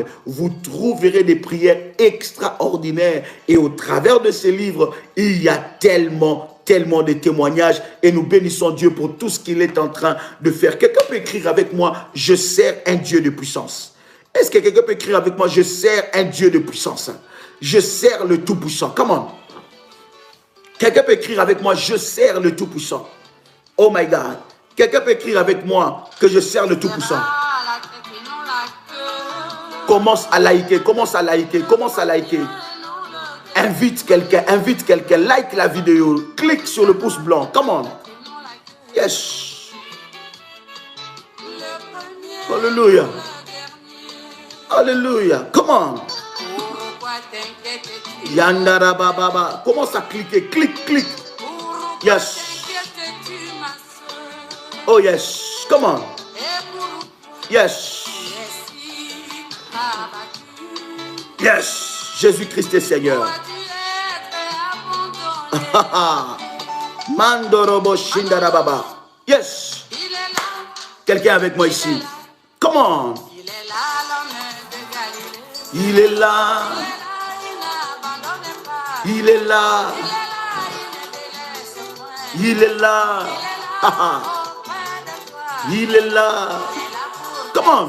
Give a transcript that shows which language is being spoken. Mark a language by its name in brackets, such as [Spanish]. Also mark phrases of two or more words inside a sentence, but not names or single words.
[French] Vous trouverez des prières extraordinaires et au travers de ces livres, il y a tellement de témoignages et nous bénissons Dieu pour tout ce qu'il est en train de faire. Quelqu'un peut écrire avec moi, je sers un Dieu de puissance. Est-ce que quelqu'un peut écrire avec moi, je sers un Dieu de puissance? Je sers le Tout-Puissant. [English] Come on. [French] Quelqu'un peut écrire avec moi, je sers le Tout-Puissant. [English] Oh my God. [French] Quelqu'un peut écrire avec moi que je sers le Tout-Puissant. Commence à liker, commence à liker, commence à liker. Invite quelqu'un, like la vidéo, clique sur le pouce blanc. [English] Come on. Yes. Alléluia. [French] Alléluia. [English] Come on. Yandara baba. [French] Commence à cliquer. Clique. [English] Yes. Oh yes. Come on. Yes. Yes. [French] Jésus-Christ est Seigneur. Mandorobo shindara baba. [English] Yes. [French] Quelqu'un avec moi ici. [English] Come on. [French] Il est là. Il est là. Il est là. Il est là. Comment?